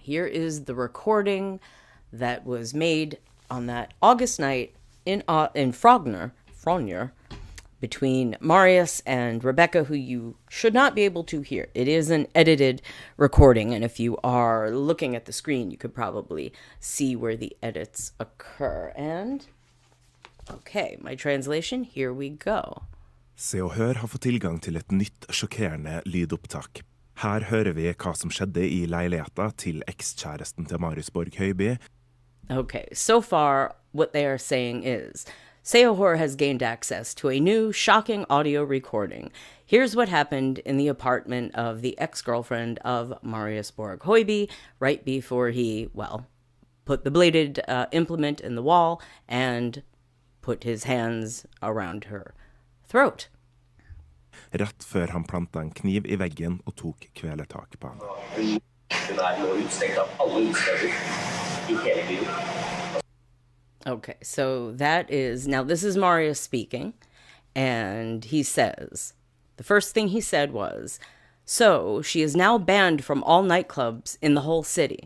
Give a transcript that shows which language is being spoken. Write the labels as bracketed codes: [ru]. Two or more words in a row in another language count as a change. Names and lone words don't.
[en] Here is the recording that was made on that August night in Frogner, between Marius and Rebecca, who you should not be able to hear. It is an edited recording, and if you are looking at the screen, you could probably see where the edits occur. And Okay, my translation, here we go. [no] Se og Hør har fått tilgang til et nytt, sjokkerende lydopptak. Her hører vi hva som skjedde I leiligheten til ekskjæresten til Marius Borg Hoiby. [en] Okay, so far, what they are saying is, Seohor has gained access to a new, shocking audio recording. Here's what happened in the apartment of the ex-girlfriend of Marius Borg Hoiby right before he, well, put the bladed implement in the wall and put his hands around her throat. [no] Rett før han plantet en kniv I veggen og tok kvelertak på han. [en] Okay, so that is, now this is Marius speaking, and he says, the first thing he said was, so she is now banned from all nightclubs in the whole city.